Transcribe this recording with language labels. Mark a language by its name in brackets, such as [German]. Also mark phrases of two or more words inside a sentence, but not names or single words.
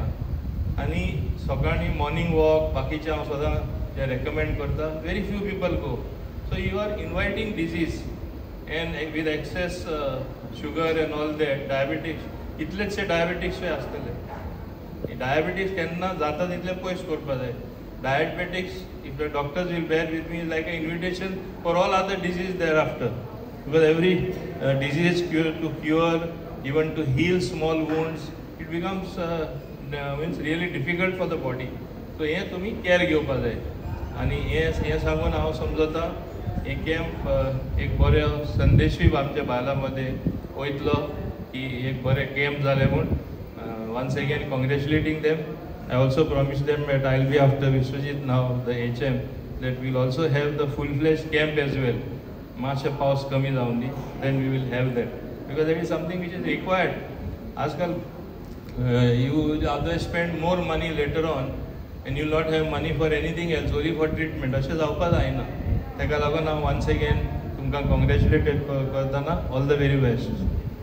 [Konkani] आनी सकाळी [English] morning walk [Konkani] बाकीचे हांव सदां जे रेकमेंड करता, [English] very few people go. so you are inviting disease and with excess sugar and all that, diabetics, [Konkani] इतलेचशे डायबिटीक्सूय आसतले. डायबिटीक्स केन्ना जाता तितले पयस करपा जाय. [English] Diabetics, if the doctors will bear with me, is like an invitation for all other diseases thereafter. Because every disease to cure, even to heal small wounds, it becomes means really difficult for the body. [Konkani] So हे तुम्ही केअर घेवपा जाय. आनी हे सांगून हांव समजता हे कॅम्प एक बरो संदेशूय आमच्या बायलां मदें वयतलो की एक बरें कॅम्प जालें म्हूण. [English] Once again congratulating them. I also promised them that I'll be after Vishwajit now, the HM, that we'll also have the full-fledged camp as well. [Konkani] Masha paus kami जाऊंदी, [English] then we will have that. Because that is something which is required. आजकल you otherwise spend more money later on and you'll not have money for anything else, only for treatment. [Konkani] अशें जावपा जायना. तेका लागून हांव [English] once again [Konkani] तुमकां congratulate करतना [English] all the very best.